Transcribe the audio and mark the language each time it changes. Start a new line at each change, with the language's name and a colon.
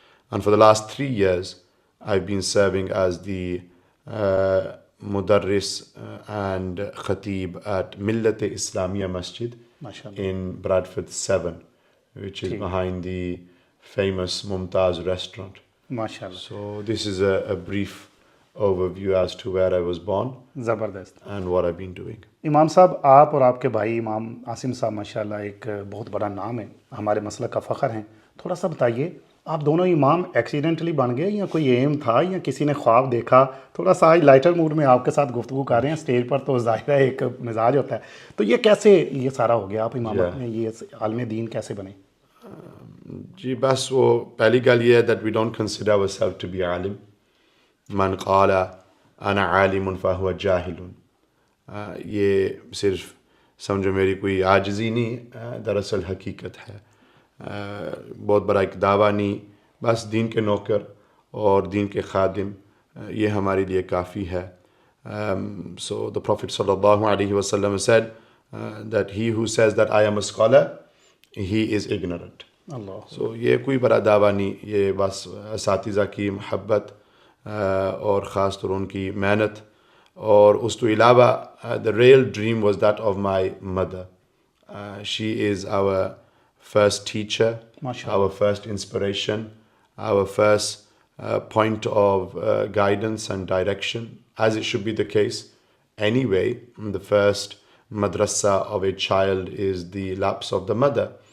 English: And for the last 3 years, I've been serving as the Mudarris and Khatib at Millat Islamiyya Masjid in Bradford 7, which is behind the famous Mumtaz restaurant. MashaAllah. So this is a brief overview as to where I was born.
Urdu: زبردست.
English: And what I've been doing.
Urdu: امام صاحب, آپ اور آپ کے بھائی امام عاصم صاحب ماشاءاللہ ایک بہت بڑا نام ہے, ہمارے مسلک کا فخر ہیں. تھوڑا سا بتائیے, آپ دونوں امام ایکسیڈنٹلی بن گئے یا کوئی ایم تھا یا کسی نے خواب دیکھا؟ تھوڑا سا لائٹر موڈ میں آپ کے ساتھ گفتگو کر رہے ہیں, اسٹیج پر تو ظاہر ہے ایک مزاج ہوتا ہے, تو یہ کیسے یہ سارا ہو گیا, آپ امامت میں یہ عالم دین کیسے بنے؟ جی بس وہ پہلی گل یہ ہے
English: that we don't consider ourselves to be
Urdu: عالم.
Arabic: من قال انا عالم فهو جاہل.
Urdu: یہ صرف سمجھو میری کوئی عاجزی نہیں, دراصل حقیقت ہے. بہت بڑا ایک دعویٰ نہیں, بس دین کے نوکر اور دین کے خادم, یہ ہمارے لیے کافی ہے.
English: So the Prophet sallallahu alaihi wasallam said that he who says that I am a scholar, he is ignorant.
Urdu: So یہ کوئی بڑا دعویٰ نہیں, یہ بس اساتذہ کی محبت اور خاص طور ان کی محنت, اور اس تو علاوہ
English: the real dream was that of my mother. She is our first teacher, our first inspiration, our first point of guidance and direction, as it should be the case. Anyway, the first madrasa of a child is the laps of the mother.